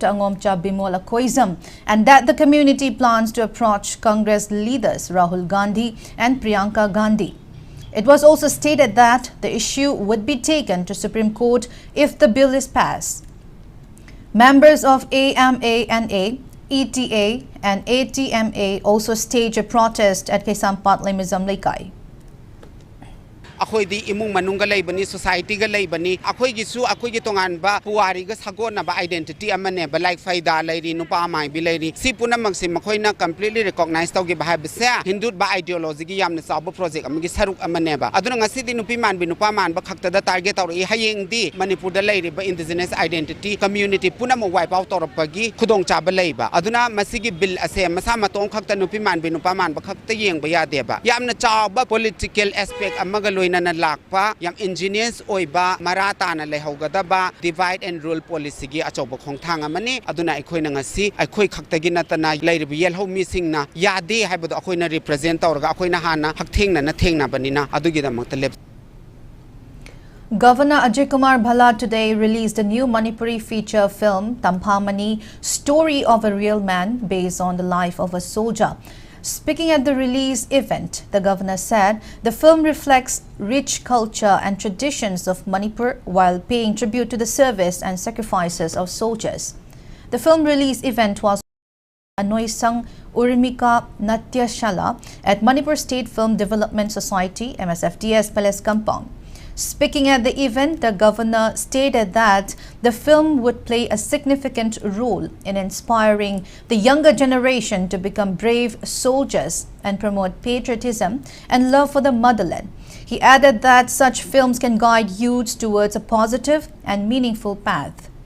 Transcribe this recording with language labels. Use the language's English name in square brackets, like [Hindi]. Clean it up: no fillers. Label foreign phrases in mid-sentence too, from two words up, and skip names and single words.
[English] Angomcha Bimola Koizam and that the community plans to approach Congress leaders Rahul Gandhi and Priyanka Gandhi. It was also stated that the issue would be taken to Supreme Court if the bill is passed. Members of AMANA, ETA and ATMA also staged a protest at Kesampat Limizam Lekai. [Manipuri] ꯑꯈꯣꯏ ꯗꯤ ꯏꯃꯨꯡ ꯃꯅꯨꯡ ꯂꯩ ꯕꯅꯤ ꯁꯣꯁꯥꯏꯇꯤ ꯒ ꯂꯩ ꯕꯅꯤ ꯑꯈꯣꯏ ꯒꯤꯁꯨ ꯑꯈꯣꯏ ꯒꯤ ꯇꯣꯡꯥꯟ ꯕ ꯄꯨꯋꯥꯔꯤ ꯒ ꯁꯒꯣꯟ ꯅ ꯕ ꯑꯥꯏꯗꯦꯟꯇꯤꯇꯤ ꯑꯃꯅꯦ ꯕ ꯂꯥꯏꯛ ꯐꯥꯏꯗꯥ ꯂꯩꯔꯤ ꯅꯨꯄꯥ ꯃꯥꯏ ꯕꯤ ꯂꯩꯔꯤ ꯁꯤ ꯄꯨꯟꯃꯪ ꯁꯦ ꯃꯈꯣꯏ ꯅ [English] completely recognize [Manipuri] ꯇꯧꯒꯦ ꯕ ꯕꯁꯦ ꯍꯤꯟꯗꯨ ꯕ ꯑꯥꯏꯗꯤꯑꯣꯂꯣꯖꯤ ꯒꯤ ꯌꯥꯝꯅꯦ ꯁꯥꯕꯣ ꯄ꯭ꯔꯣꯖꯦꯛꯇ ꯑꯃꯒꯤ ꯁꯔꯨꯛ ꯑꯃꯅꯦ ꯕ ꯑꯗꯨꯅ ngasi di nupi man bi nupa man ba khakta da target taur I hayeng di Manipur da lei ba [English] indigenous identity community [Manipuri] punam [English] wipe out [Manipuri] tor pa gi khudong cha ba lei ba aduna masigi bill ase masa matong khakta nupi man bi nupa man ba khakta yeng ba ya de ba yamna cha ba [English] political aspect [Manipuri] amaga loina na lakpa yam engineers oiba marata na lehogada ba [English] divide and rule policy [Manipuri] gi achoba khong thang amani aduna akhoi na ngasi akhoi khakta gi natana leirbi yel ho missing na yade haibado akhoi na represent tawrga akhoi na hana haktheng na thengna banina adugi da makta [English] Governor Ajay Kumar Bhalla today released a new Manipuri feature film, Tamphamani, Story of a Real Man, based on the life of a soldier. Speaking at the release event, the governor said the film reflects rich culture and traditions of Manipur while paying tribute to the service and sacrifices of soldiers. The film release event was Anoisang Urmika Natyashala at Manipur State Film Development Society, MSFDS Palace Compound. Speaking at the event, the governor stated that the film would play a significant role in inspiring the younger generation to become brave soldiers and promote patriotism and love for the motherland. He added that such films can guide youths towards a positive and meaningful path.